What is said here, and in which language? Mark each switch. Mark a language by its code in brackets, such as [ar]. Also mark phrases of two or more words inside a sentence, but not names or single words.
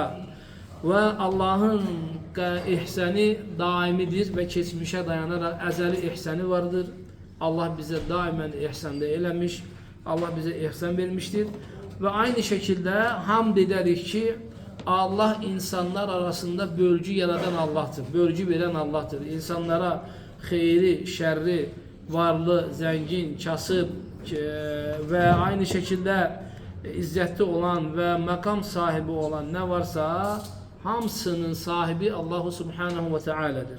[az] Və Allahın ihsəni daimidir və keçmişə dayanaraq əzəli ihsəni vardır. Allah bizə daimən ihsanda eləmiş, Allah bizə ihsan vermişdir. Və aynı şəkildə hamd edərik ki, Allah insanlar arasında bölgü yaradan Allah'tır, [tr] bölgü veren Allah'tır. İnsanlara xeyri, şerri, varlı, zengin, kasıb ve aynı şekilde izzətli olan ve makam sahibi olan ne varsa hamısının sahibi Allahu Subhanahu ve Teala'dır.